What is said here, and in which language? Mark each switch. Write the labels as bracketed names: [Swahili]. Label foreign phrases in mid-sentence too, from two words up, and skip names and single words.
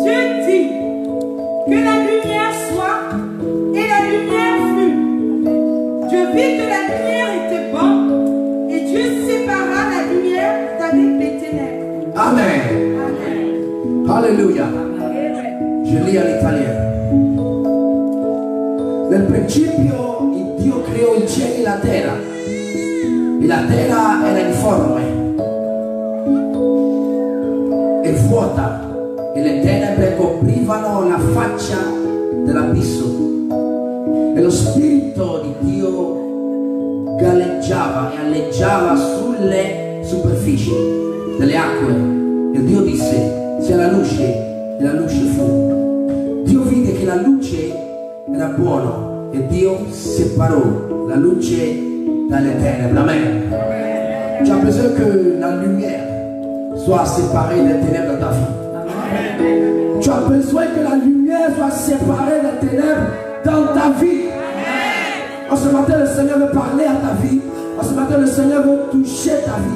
[French] Dieu dit que la lumière soit, et la lumière fut. Dieu vit que la lumière était bonne, et Dieu sépara la lumière d'avec les ténèbres. Amen. Amen. Alléluia. Je lis en italien. [Italian] Nel principio Dio creò il cielo e la terra. E la terra era informe e vuota, e le tenebre coprivano la faccia dell'abisso. E lo Spirito di Dio galleggiava e alleggiava sulle superfici delle acque. E Dio disse: sia la luce, e la luce fu. Dio vide che la luce era buona e Dio separò la luce dalle tenebre. Amen. [French] Tu as besoin que la lumière soit séparée des ténèbres dans ta vie. Amen. Tu as besoin que la lumière soit séparée des ténèbres dans ta vie. Amen. En ce matin, le Seigneur veut parler à ta vie. En ce matin, le Seigneur veut toucher ta vie.